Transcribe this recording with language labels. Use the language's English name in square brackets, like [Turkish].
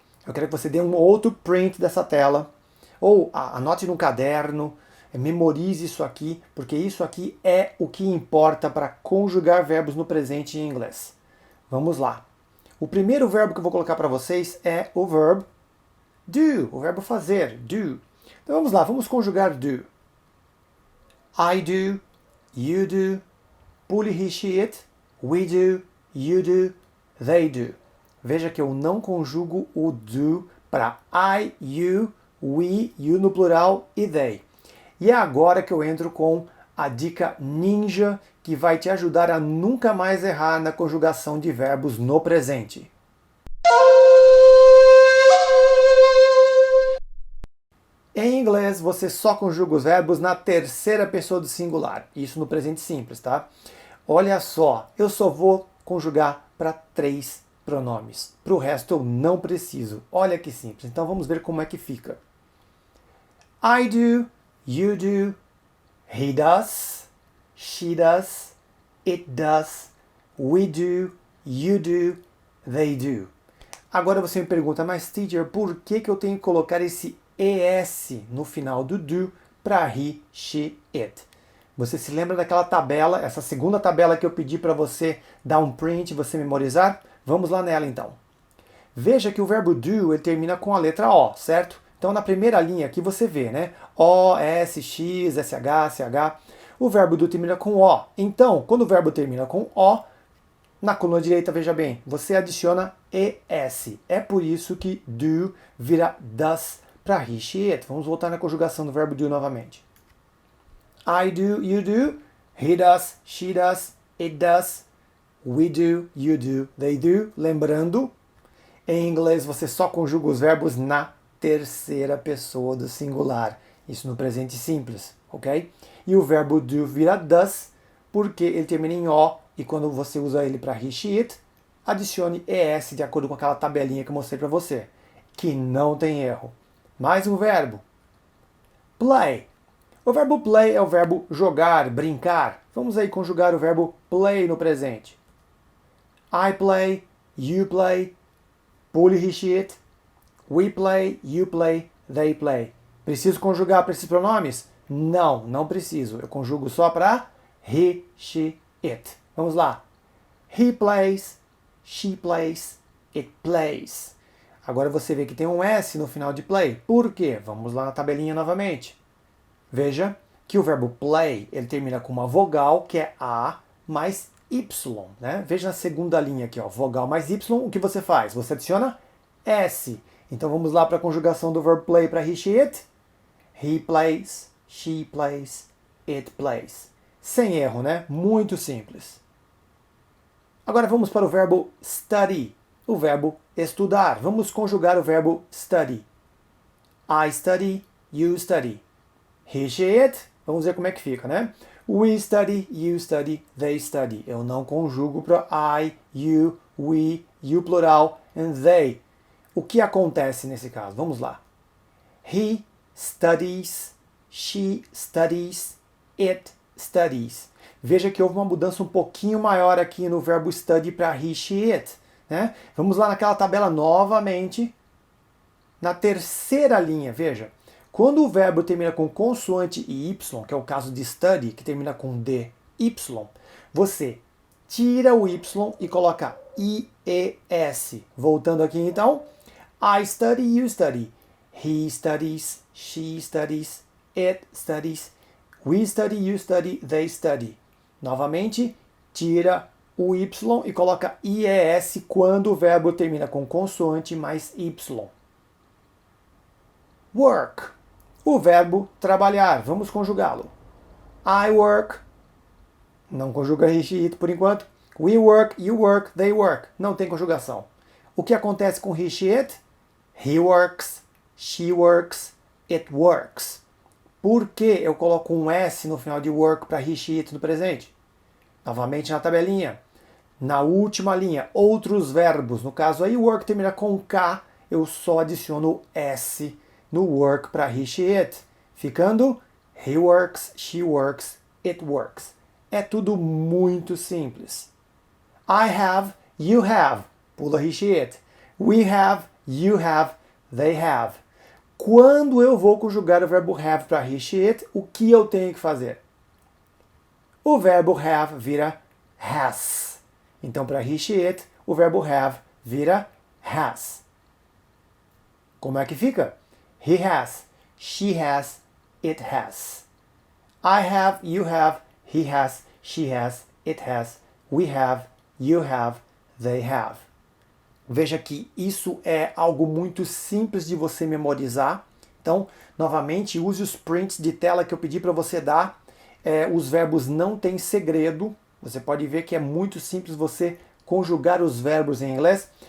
[Portuguese] Eu quero que você dê um outro print dessa tela, ou anote no caderno, memorize isso aqui, porque isso aqui é o que importa para conjugar verbos no presente em inglês. Vamos lá. O primeiro verbo que eu vou colocar para vocês é o verbo do, o verbo fazer, do. Então vamos lá, vamos conjugar do. [English] I do, you do, [Portuguese] Puli, [English] he, she, it, we do, you do, they do. [Portuguese] Veja que eu não conjugo o do para I, you, we, you no plural e they. E é agora que eu entro com a dica ninja que vai te ajudar a nunca mais errar na conjugação de verbos no presente. Em inglês, você só conjuga os verbos na terceira pessoa do singular. Isso no presente simples, tá? Olha só, eu só vou conjugar para 3 pronomes. Para o resto eu não preciso. Olha que simples. Então vamos ver como é que fica. [English] I do, you do, he does, she does, it does, we do, you do, they do. [Portuguese] Agora você me pergunta, mas teacher, por que eu tenho que colocar esse ES no final do do para he, she, it? Você se lembra daquela tabela, essa segunda tabela que eu pedi para você dar um print e você memorizar? Vamos lá nela então. Veja que o verbo do ele termina com a letra O, certo? Então na primeira linha aqui você vê, né? O, S, X, SH, CH. O verbo do termina com O. Então, quando o verbo termina com O, na coluna direita, veja bem, você adiciona ES. É por isso que do vira does para he, she, it. Vamos voltar na conjugação do verbo do novamente. [English] I do, you do, he does, she does, it does, we do, you do, they do. [Portuguese] Lembrando, em inglês você só conjuga os verbos na terceira pessoa do singular. Isso no presente simples, ok? E o verbo do vira does porque ele termina em O e quando você usa ele para he, she, it, adicione ES de acordo com aquela tabelinha que eu mostrei para você, que não tem erro. Mais um verbo. Play. O verbo play é o verbo jogar, brincar. Vamos aí conjugar o verbo play no presente. [English] I play, you play, [Portuguese] Puli, [English] he, she, it, we play, you play, they play. [Portuguese] Preciso conjugar para esses pronomes? Não, não preciso. Eu conjugo só para he, she, it. Vamos lá. [English] He plays, she plays, it plays. [Portuguese] Agora você vê que tem um S no final de play. Por quê? Vamos lá na tabelinha novamente. Veja que o verbo play ele termina com uma vogal, que é A, mais Y. Né? Veja na segunda linha aqui, ó, vogal mais Y, o que você faz? Você adiciona S. Então vamos lá para a conjugação do verbo play para he, she, it. [English] He plays, she plays, it plays. [Portuguese] Sem erro, né? Muito simples. Agora vamos para o verbo study, o verbo estudar. Vamos conjugar o verbo [English] study. I study, you study. He, she, it. [Portuguese] Vamos ver como é que fica, né? [English] We study, you study, they study. [Portuguese] Eu não conjugo para I, you, we, you plural, [English] and they. [Portuguese] O que acontece nesse caso? Vamos lá. [English] He studies, she studies, it studies. [Portuguese] Veja que houve uma mudança um pouquinho maior aqui no verbo study para he, she, it. Né? Vamos lá naquela tabela novamente. Na terceira linha, veja. Quando o verbo termina com consoante y, que é o caso de study, que termina com dy, você tira o y e coloca ies. Voltando aqui então, [English] I study, you study. He studies, she studies, it studies. We study, you study, they study. [Portuguese] Novamente, tira o y e coloca ies quando o verbo termina com consoante mais y. Work. O verbo trabalhar. Vamos conjugá-lo. [English] I work. [Portuguese] Não conjuga he, she, it por enquanto. [English] We work, you work, they work. [Portuguese] Não tem conjugação. O que acontece com he, she, it? [English] He works, she works, it works. [Portuguese] Por que eu coloco um S no final de work para he, she, it no presente? Novamente na tabelinha. Na última linha, outros verbos. No caso aí, work termina com K, eu só adiciono S no work para he, she, it. Ficando he works, she works, it works. É tudo muito simples. [English] I have, you have. [Portuguese] Pula [English] he, she, it. We have, you have, they have. [Portuguese] Quando eu vou conjugar o verbo have para he, she, it, o que eu tenho que fazer? O verbo have vira has. Então, para he, she, it, o verbo have vira has. Como é que fica? [English] He has, she has, it has. I have, you have, he has, she has, it has, we have, you have, they have. [Portuguese] Veja que isso é algo muito simples de você memorizar. Então, novamente, use os prints de tela que eu pedi para você dar. Os verbos não têm segredo. Você pode ver que é muito simples você conjugar os verbos em inglês.